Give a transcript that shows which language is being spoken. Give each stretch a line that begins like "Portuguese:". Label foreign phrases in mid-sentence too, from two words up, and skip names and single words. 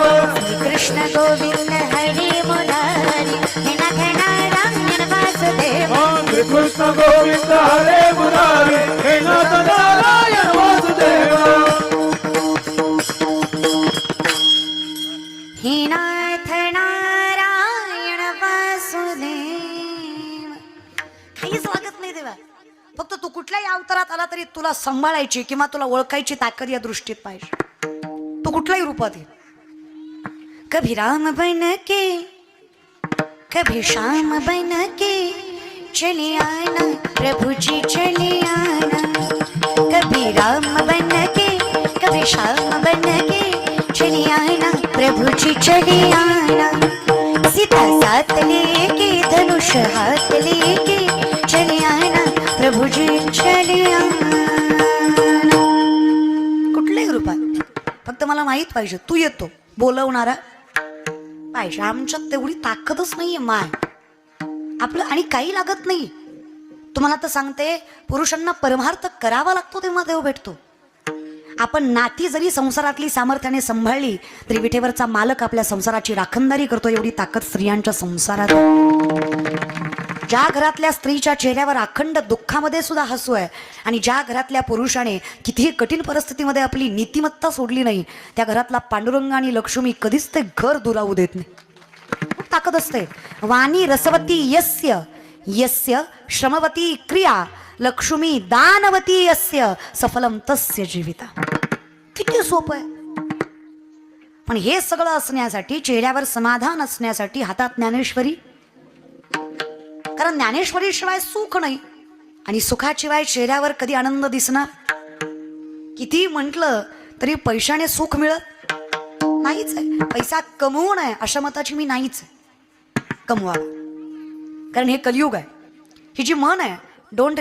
Sanskrit: कृष्ण गोविंद हरि मुरारी हे नाथ नारायण वासुदेव ओम श्री कृष्ण गोविंद हरे मुरारे हे नाथ नारायण वासुदेव
Marathi: हे नाथ नारायण वासुदेव काहीच लागत नाही देवा फक्त तू कुठल्याही अवतारात आला तरी तुला सांभाळायची किंवा तुला ओळखायची ताकद या दृष्टीत पाहिजे तू कुठल्याही रूपात ये
Hindi: कभी राम बन के कभी श्याम बन के चले आना प्रभु जी चले आना कभी राम बन के कभी श्याम बन के चले आना प्रभु जी चले आना सीता साथ लेके धनुष हाथ लेके चले आना प्रभु जी चले आना
Marathi: कुठल्याही रूपात फक्त मला माहित पाहिजे तू येतो बोलवणारा पाहिजे आमच्यात तेवढी ताकदच नाहीये माय आपलं आणि काही लागत नाही तुम्हाला तर सांगते पुरुषांना परमार्थ करावा लागतो तेव्हा देव भेटतो आपण नाती जरी संसारातली सामर्थ्याने सांभाळली तरी विठेवरचा मालक आपल्या संसाराची राखणदारी करतो एवढी ताकद स्त्रियांच्या संसारात ज्या घरातल्या स्त्रीच्या चेहऱ्यावर अखंड दुःखामध्ये सुद्धा हसू आहे आणि ज्या घरातल्या पुरुषाने कितीही कठीण परिस्थितीमध्ये आपली नीतिमत्ता सोडली नाही त्या घरातला पांडुरंग आणि लक्ष्मी कधीच ते घर दुरावू देत नाही खूप ताकद असते
Sanskrit: वाणी रसवती यस्य यस्य श्रमवती क्रिया लक्ष्मी दानवती यस्य सफलम तस्य जीविता
Marathi: किती सोपं आहे पण हे सगळं असण्यासाठी चेहऱ्यावर समाधान असण्यासाठी हातात ज्ञानेश्वरी कारण ज्ञानेश्वरीशिवाय सुख नाही आणि सुखाशिवाय चेहऱ्यावर कधी आनंद दिसणार किती म्हटलं तरी पैशाने सुख मिळत नाहीच आहे पैसा कमवून आहे अशा मताची मी नाहीच आहे कमवा कारण हे कलियुग आहे ही जी म्हण आहे डोंट